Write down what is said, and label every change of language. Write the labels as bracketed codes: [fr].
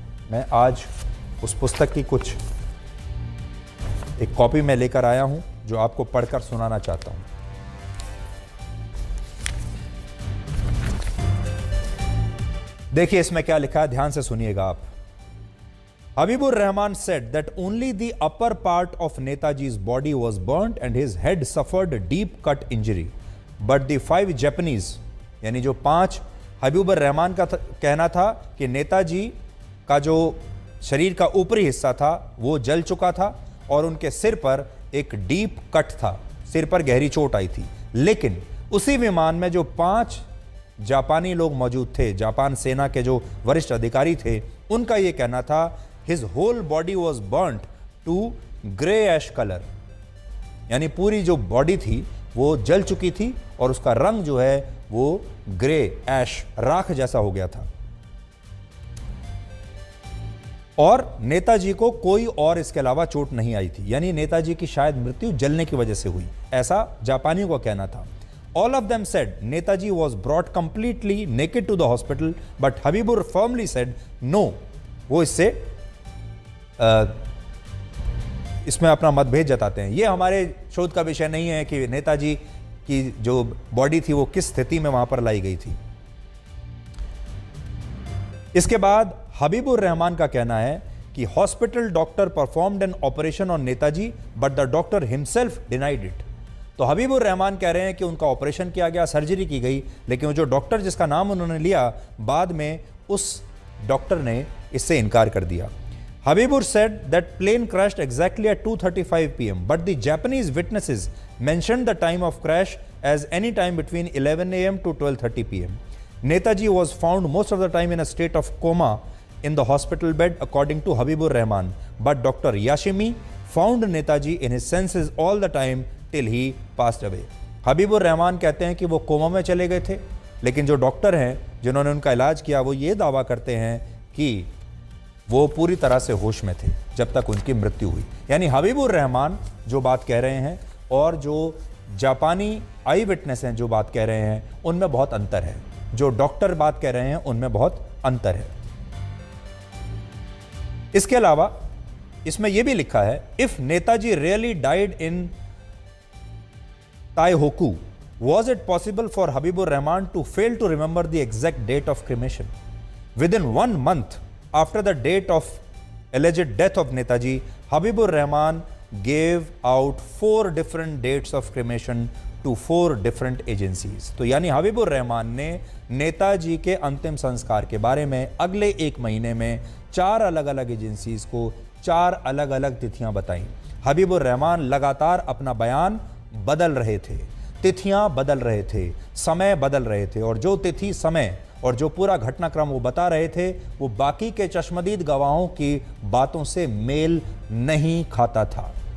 [hi] मैं आज उस पुस्तक की कुछ एक कॉपी में लेकर आया हूं जो आपको पढ़कर सुनाना चाहता हूं। देखिए इसमें क्या लिखा है, ध्यान से सुनिएगा आप। [en] Habibur Rahman said that only the upper part of Netaji's body was burnt and his head suffered a deep cut injury. But the 5 Japanese, [hi] यानी जो 5 हबीबुर रहमान का कहना था कि नेताजी का जो शरीर का ऊपरी हिस्सा था वो जल चुका था और उनके सिर पर एक डीप कट था, सिर पर गहरी चोट आई थी। लेकिन उसी विमान में जो 5 जापानी लोग मौजूद थे, जापान सेना के जो वरिष्ठ अधिकारी थे, उनका ये कहना था [en] his whole body was burnt to grey ash colour, [hi] यानी पूरी जो बॉडी थी वो जल चुकी थी और उसका रंग जो है वो ग्रे ऐश, राख जैसा हो गया था। और नेताजी को कोई और इसके अलावा चोट नहीं आई थी, यानी नेताजी की शायद मृत्यु जलने की वजह से हुई, ऐसा जापानियों का कहना था। [en] All of them said Netaji was brought completely naked to the hospital, but Habibur firmly said no. [hi] वो इसमें अपना मतभेद जताते हैं। ये हमारे शोध का विषय नहीं है कि नेताजी की जो बॉडी थी वो किस स्थिति में वहां पर लाई गई थी। इसके बाद हबीबुर रहमान का कहना है कि [en] Hospital doctor performed an operation on Netaji but the doctor himself denied it. [hi] तो हबीबुर रहमान कह रहे हैं कि उनका ऑपरेशन किया गया, सर्जरी की गई, लेकिन वो जो डॉक्टर जिसका नाम उन्होंने लिया, बाद में उस डॉक्टर ने इससे इनकार कर दिया। [en] Habibur said that plane crashed exactly at 2:35 p.m. but the Japanese witnesses mentioned the time of crash as any time between 11 a.m. to 12:30 p.m. Netaji was found most of the time in a state of coma in the hospital bed, according to Habibur Rahman. But Dr. Yashimi found Netaji in his senses all the time till he passed away. [hi] Habibur Rahman कहते हैं कि वो coma में चले गए थे, लेकिन जो डॉक्टर हैं जिन्होंने उनका इलाज किया वो ये दावा करते हैं कि वो पूरी तरह से होश में थे जब तक उनकी मृत्यु हुई। यानी हबीबुर रहमान जो बात कह रहे हैं और जो जापानी आई विटनेस हैं जो बात कह रहे हैं उनमें बहुत अंतर है, जो डॉक्टर बात कह रहे हैं उनमें बहुत अंतर है। इसके अलावा इसमें यह भी लिखा है, [en] If Netaji really died in Taihoku, was it possible for Habibur Rahman to fail to remember the exact date of cremation? Within 1 month after the date of alleged death of Netaji, Habibur Rahman gave out 4 different dates of cremation to 4 different agencies. [hi] तो यानी हबीबुर रहमान ने नेताजी के अंतिम संस्कार के बारे में अगले 1 महीने में 4 अलग अलग एजेंसीज को 4 अलग अलग तिथियां बताई। हबीबुर रहमान लगातार अपना बयान बदल रहे थे, तिथियां बदल रहे थे, समय बदल रहे थे, और जो तिथि, समय और जो पूरा घटनाक्रम वो बता रहे थे वो बाकी के चश्मदीद गवाहों की बातों से मेल नहीं खाता था।